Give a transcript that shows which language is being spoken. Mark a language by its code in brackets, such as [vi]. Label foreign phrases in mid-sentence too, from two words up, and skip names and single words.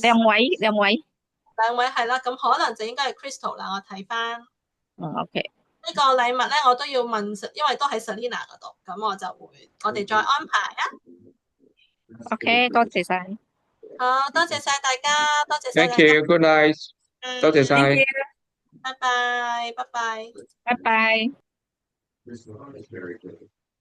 [yue] 兩位係啦，咁可能就應該係 Crystal 啦。我睇翻。 OK。呢個禮物咧，我都要問，因為都喺 Selina 嗰度，咁我哋再安排啊。 OK， 多謝晒。好，多謝晒大家，多謝晒。 [en] Thank you, good night。 [yue] 多謝晒。拜拜，拜拜。拜拜。